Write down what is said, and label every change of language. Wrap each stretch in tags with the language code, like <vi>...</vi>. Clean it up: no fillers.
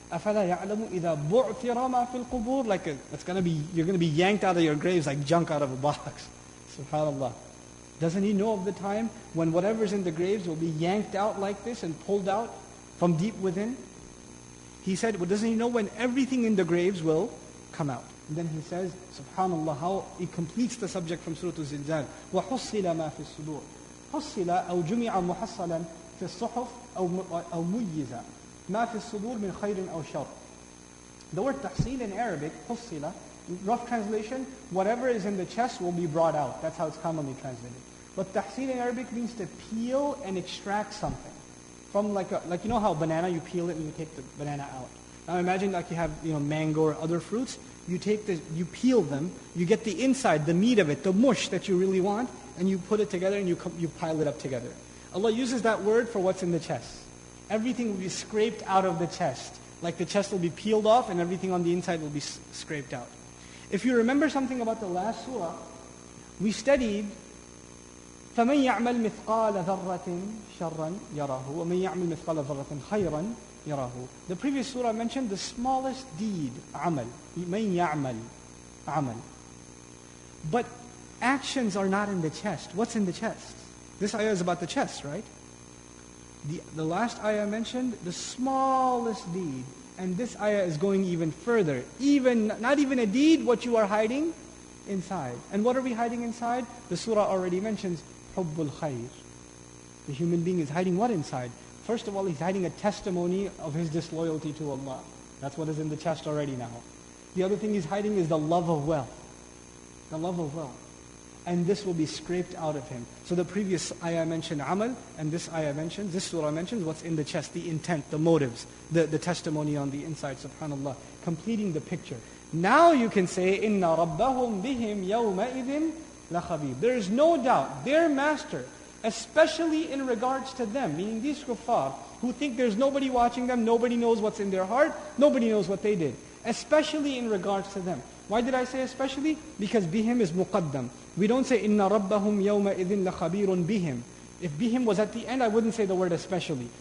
<en>أَفَلَا يَعْلَمُ إِذَا بُعْثِرَ مَا فِي الْقُبُورِ Like you're going to be yanked out of your graves like junk out of a box. SubhanAllah. Doesn't he know of the time when whatever's in the graves will be yanked out like this and pulled out from deep within? He said, well, doesn't he know when everything in the graves will come out? And then he says, subhanallah, how he completes the subject from Surah Al-Zilzal.</en> <ar>وَحُصِّلَ مَا فِي الصُّدُورِ حُصِّلَ أو جُمِعَ مُحَصَّلًا في الصحف أو مُيِّزَ ما في الصدور من خير أو شر.</ar> <en>The word tahsil in Arabic, حُصِّلَ, rough translation, whatever is in the chest will be brought out. That's how it's commonly translated. But tahsil in Arabic means to peel and extract something. From like you know how banana, you peel it and you take the banana out. Now imagine like you have mango or other fruits. You peel them, you get the inside, the meat of it, the mush that you really want, and you put it together and you pile it up together. Allah uses that word for what's in the chest. Everything will be scraped out of the chest. Like the chest will be peeled off and everything on the inside will be scraped out. If you remember something about the last surah, we studied فَمَنْ يَعْمَلْ مِثْقَالَ ذَرَّةٍ شَرًّا يَرَهُ وَمَنْ يَعْمَلْ مِثْقَالَ ذَرَّةٍ خَيْرًا يَرَهُ. The previous surah mentioned the smallest deed, amal.</en> <ar>مَنْ يَعْمَلْ amal.</ar> <en>But actions are not in the chest. What's in the chest? This ayah is about the chest, right? The last ayah mentioned the smallest deed. And this ayah is going even further. Not even a deed, what you are hiding inside. And what are we hiding inside? The surah already mentions hubbul khair. The human being is hiding what inside? First of all, he's hiding a testimony of his disloyalty to Allah. That's what is in the chest already now. The other thing he's hiding is the love of wealth. The love of wealth. And this will be scraped out of him. So the previous ayah mentioned amal, and this surah mentions what's in the chest, the intent, the motives, the testimony on the inside, subhanAllah, completing the picture.</en> <ar>Now you can say, إِنَّ رَبَّهُمْ بِهِمْ يَوْمَئِذٍ لَخَبِيرٌ.</ar> <en>There is no doubt, their master, especially in regards to them, meaning these kuffar, who think there's nobody watching them, nobody knows what's in their heart, nobody knows what they did. Especially in regards to them. Why did I say especially? Because bihim is muqaddam. We don't say inna rabbahum yawma idhin la khabirun bihim. If bihim was at the end, I wouldn't say the word especially.</en>